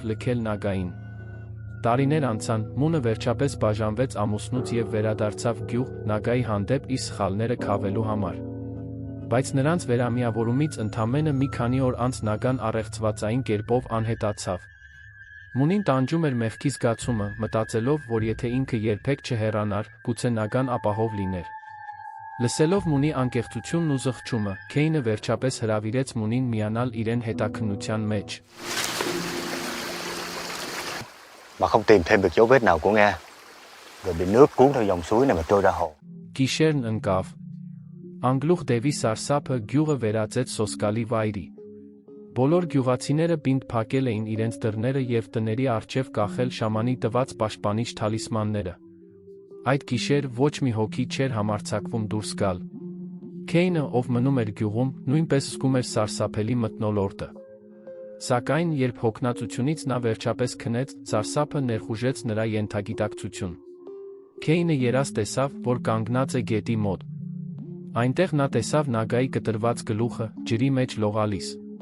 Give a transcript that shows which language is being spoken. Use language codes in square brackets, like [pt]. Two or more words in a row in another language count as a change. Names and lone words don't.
[hy] լքել Նագային։ Տարիներ անցան, մունը վերջապես բաժանվեց ամուսնուց եւ վերադարձավ գյուղ Նագայի հանդեպ իր սխալները քավելու համար։ Բայց նրանց վերամիավորումից ընդամենը մի քանի օր անց Նագան առեղծվածային կերպով անհետացավ։ Մունին տանջում էր մեղքի զգացումը, մտածելով, որ եթե ինքը երբեք չհեռանար, գուցե Նագան ապահով լիներ։ Լսելով մունի անկեղծությունն ու զղջումը, Քեյնը վերջապես հրավիրեց մունին միանալ իրեն հետաքննության մեջ։ [vi] Mà không tìm thêm được dấu vết nào của Nga, rồi bị nước cuốn theo dòng suối này mà trôi ra hồ. [hy] Գիշերն ընկավ։ Անգլուխ դևի սարսափը գյուղը վերածեց սոսկալի վայրի։ Բոլոր գյուղացիները պինդ փակել էին իրենց դռները եւ տների առջև կախել շամանի տված պաշտպանիչ թալիսմանները։ Այդ գիշեր ոչ մի հոգի չէր համարձակվում դուրս գալ։ Քեյնը, ով մնում էր գյուղում, նույնպես զգում էր սարսափելի մթնոլորտը։ Սակայն, երբ հոգնածությունից նա վերջապես քնեց, սարսափը ներխուժեց նրա ենթագիտակցություն։ Քեյնը երազ տեսավ, որ կանգնած է գետի մոտ։ Այնտեղ նա տեսավ Նագայի կտրված գլուխը, ջրի մեջ լողալիս։